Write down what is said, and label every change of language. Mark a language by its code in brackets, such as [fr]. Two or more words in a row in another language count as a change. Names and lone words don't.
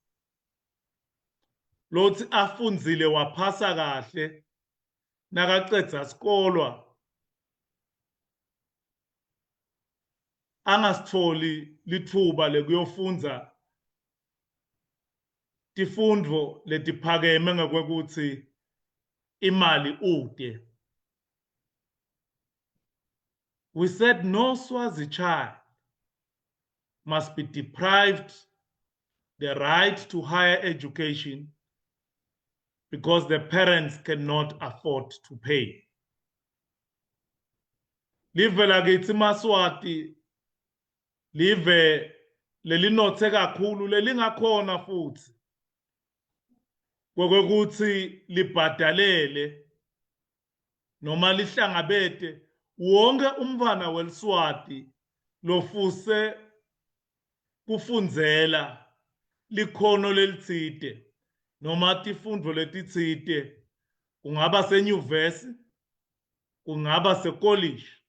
[ss] lothi afundzile waphasa kahle nakacedza sikolwa angasitholi lithuba lekuyofundza tifundvo letiphakeme ngekwekuthi imali ude. [en] We said no Swazi child must be deprived the right to higher education because the parents cannot afford to pay. [ss] Live lakithi Maswati live lelinothe kakhulu lelingakhona futhi kwekuthi libhadalele noma lihlangabete wonke umfana weliswati lofuse kufundzela likhono lelitsite noma tifundvo letitsite kungaba senyuvesi kungaba secollege.